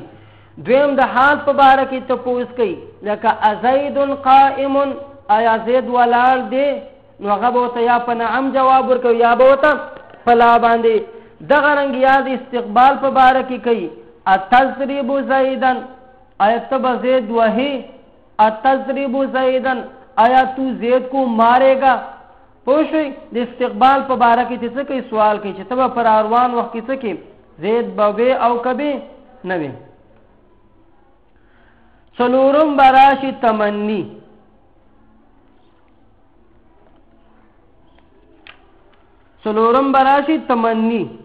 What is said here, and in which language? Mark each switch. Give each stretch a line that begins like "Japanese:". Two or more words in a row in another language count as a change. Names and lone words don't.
Pashto: دویم د حال په باره کې تپوس کوي، لکه
Arabic: ازید قائم،
Pashto: آیا زید ولاړ دی؟ نو هغه به ورته یا په نعم جواب ورکوي یا به ورته په لا باندې. دغه رنګ یا د استقبال په باره کې کوي،
Arabic: اتضرب زیدن،
Pashto: آیا ته به زید وهي؟
Arabic: اتضرب زیدن،
Urdu: آیا تو زید کو مارے گا؟
Pashto: پوه شوئ؟ د استقبال په باره کې څه کوي؟ سوال کوي چې ته به پر روان وخت کې څه کوي؟ زید به وې او که به نه وې. څلورم براشي تمنی. څلورم براشي تمنی.